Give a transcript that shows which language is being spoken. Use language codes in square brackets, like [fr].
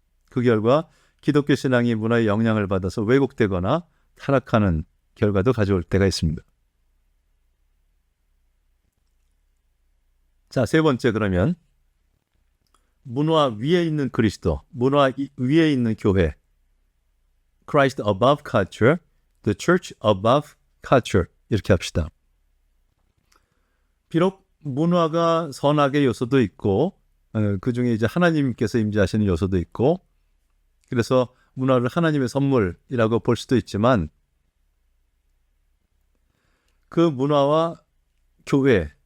[ko] 그 결과 기독교 신앙이 문화의 영향을 받아서 왜곡되거나 타락하는 결과도 가져올 때가 있습니다. 자, 세 번째 그러면 문화 위에 있는 그리스도, 문화 위에 있는 교회. [en] Christ above culture, the church above culture. [ko] 이렇게 합시다. 비록 문화가 선악의 요소도 있고 그 중에 이제 하나님께서 임재하시는 요소도 있고 그래서 문화를 하나님의 선물이라고 볼 수도 있지만 그 문화와 교회,